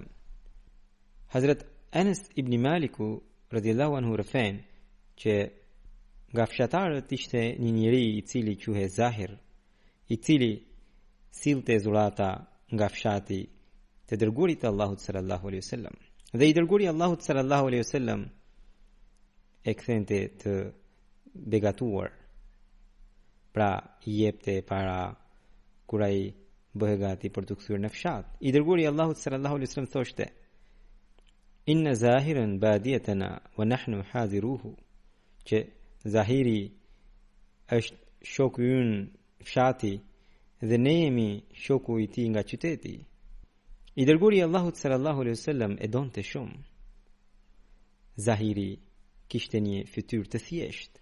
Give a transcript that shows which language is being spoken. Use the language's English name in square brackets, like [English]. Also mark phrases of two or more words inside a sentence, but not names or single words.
[Albanian] Hazret Anas ibn Maliku [Arabic] رضي الله عنه [Albanian] rëfen që nga fshatarët ishte një njeri I cili quhej Zahir, I cili sillte zurata nga fshati të dërguarit të Allahut [Arabic] صلى الله عليه وسلم. [Albanian] Dhe I dërguari I Allahut [Arabic] صلى الله عليه وسلم [Albanian] e kthente të begatuar. Pra I jepte para kur ai bëhe gati për të kthyer në fshat. I dërguari I Allahut [Arabic] صلى الله عليه وسلم [Albanian] thoshte: [Arabic] إن زاهرا باديتنا ونحن حاضروه, [Albanian] që Zahiri është shoku ynë fshati dhe ne jemi shoku I tij nga qyteti. I dërguari I Allahut [Arabic] صلى الله عليه وسلم [Albanian] e donte shumë. Zahiri kishte një fytyrë të thjeshtë.